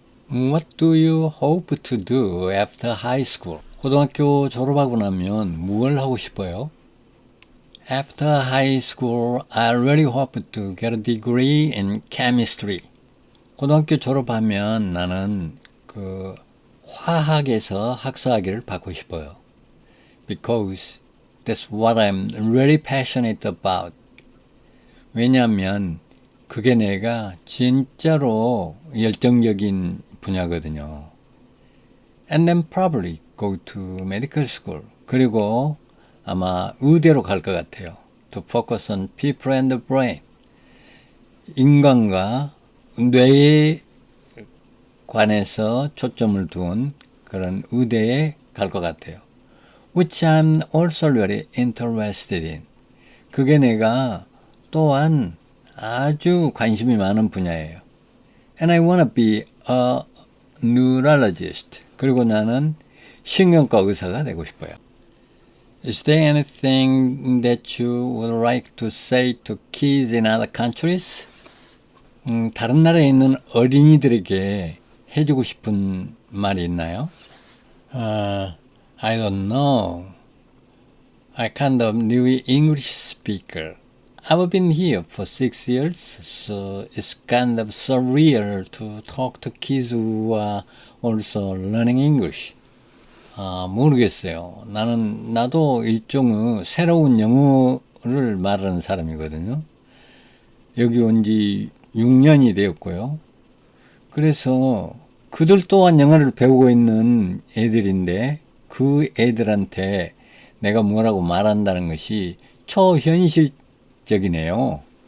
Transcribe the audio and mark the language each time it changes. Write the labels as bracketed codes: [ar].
[en] What do you hope to do after high school? [ko] 고등학교 졸업하고 나면 뭘 하고 싶어요? [en] After high school, I really hope to get a degree in chemistry. [ko] 고등학교 졸업하면 나는 화학에서 학사학위를 받고 싶어요. [en] Because that's what I'm really passionate about. [ko] 왜냐하면 그게 내가 진짜로 열정적인 분야거든요. [en] And then probably go to medical school. [ko] 그리고 아마 의대로 갈 것 같아요. [en] To focus on people and the brain. [ko] 인간과 뇌에 관해서 초점을 둔 그런 의대에 갈 것 같아요. [en] Which I'm also really interested in. [ko] 그게 내가 또한 아주 관심이 많은 분야예요. [en] And I want to be a neurologist. [ko] 그리고 나는 신경과 의사가 되고 싶어요. [en] Is there anything that you would like to say to kids in other countries? [ko] 다른 나라에 있는 어린이들에게 해주고 싶은 말이 있나요? [en] I don't know. I kind of new English speaker. I've been here for 6 years, so it's kind of surreal to talk to kids who are also learning English. [ko] 모르겠어요. 나도 일종의 새로운 영어를 말하는 사람이거든요. 여기 온 지 6년이 되었고요. 그래서 그들 또한 영어를 배우고 있는 애들인데 그 애들한테 내가 뭐라고 말한다는 것이 초현실적이네요.